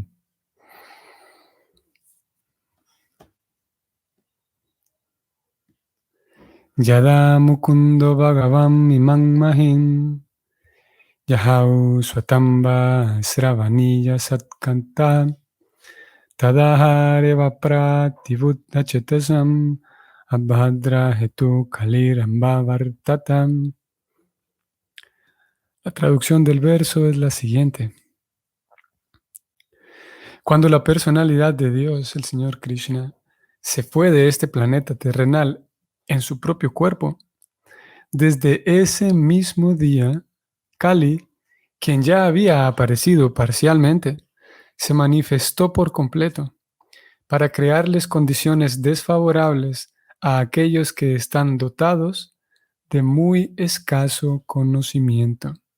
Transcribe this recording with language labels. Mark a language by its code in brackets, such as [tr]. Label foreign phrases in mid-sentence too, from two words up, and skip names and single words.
[sa] Yada Mukundo Bhagavam Imam Mahim Yahau Swatamba Sravaniya Satkanta Tadahareva Prativuddha Chetasam Abhadra Hetu Kaliramba Vartatam. [es] La traducción del verso es la siguiente. Cuando la personalidad de Dios, el Señor Krishna, se fue de este planeta terrenal en su propio cuerpo, desde ese mismo día, Kali, quien ya había aparecido parcialmente, se manifestó por completo para crearles condiciones desfavorables a aquellos que están dotados de muy escaso conocimiento.